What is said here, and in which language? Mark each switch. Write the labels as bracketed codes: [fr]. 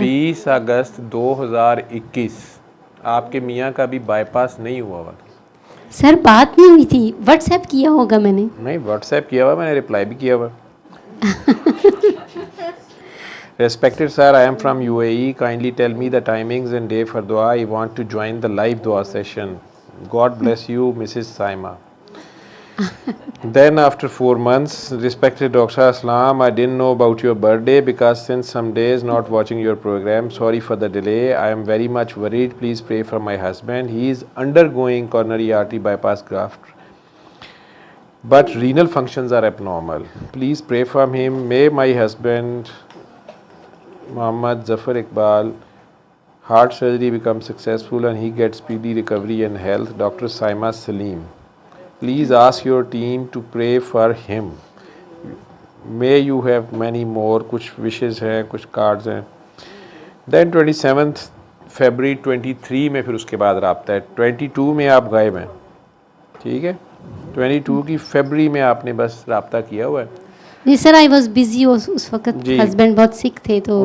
[hi] 20 अगस्त 2021 आपके मियाँ का भी बाईपास नहीं हुआ था सर। बात नहीं हुई थी, व्हाट्सएप किया होगा मैंने। नहीं, व्हाट्सएप किया हुआ, मैंने रिप्लाई भी किया हुआ। [en] Respected sir, I am from UAE. Kindly tell me the timings and day for dua. I want to join the live dua session. God bless you, Mrs. Saima. Then after 4 months, respected Dr. Aslam, I didn't know about your birthday because since some days not watching your program. Sorry for the delay. I am very much worried. Please pray for my husband. He is undergoing coronary artery bypass graft, but renal functions are abnormal. Please pray for him. May my husband Muhammad Zafar Iqbal heart surgery becomes successful and he gets speedy recovery and health. Dr. Saima Salim. Please ask your team to pray for him. May you have many more. [hi] कुछ wishes हैं, कुछ cards हैं. Then 27th February 23 में फिर उसके बाद राब्ता है. 22 में आप गायब हैं, ठीक है. 22 की फरवरी में आपने बस राब्ता किया हुआ है. जी सर, [en] I was busy [hi] उस वक्त, हस्बैंड बहुत सिक थे तो